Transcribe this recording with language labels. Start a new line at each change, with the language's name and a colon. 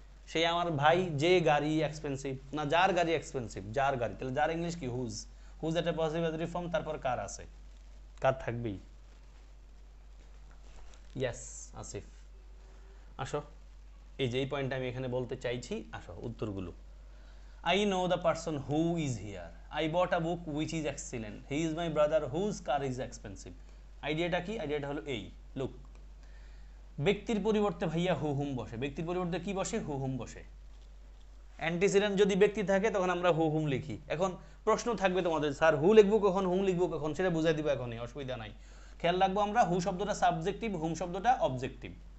Bangla: সে আমার ভাই যে গাড়ি এক্সপেন্সিভ, না যার গাড়ি এক্সপেন্সিভ, যার গাড়ি। তাহলে যার ইংলিশ কি? হুজ। হুজ একটা পজিটিভ ফর্ম, তারপর কার আছে, কার থাকবেই। ইয়েস আসিফ, আসো এই যে এই পয়েন্টটা আমি এখানে বলতে চাইছি, আসো উত্তরগুলো।
English: I know the person who is here. I bought a book which is excellent. He is my brother whose car is expensive.
Bangla: আইডিয়াটা কি? আইডিয়াটা হলো এই, লুক, ব্যক্তির পরিবর্তে ভাইয়া হু হুম বসে, ব্যক্তির পরিবর্তে কি বসে? হু হুম বসে। অ্যান্টিসিডেন্ট যদি ব্যক্তি থাকে তখন আমরা হু হুম লিখি। এখন প্রশ্ন থাকবে তোমাদের, স্যার হু লিখবো কখন, হুম লিখবো কখন? সেটা বুঝাই দিব এখনই, অসুবিধা নাই। খেয়াল রাখবো আমরা, হু শব্দটা সাবজেক্টিভ, হুম শব্দটা অবজেক্টিভ।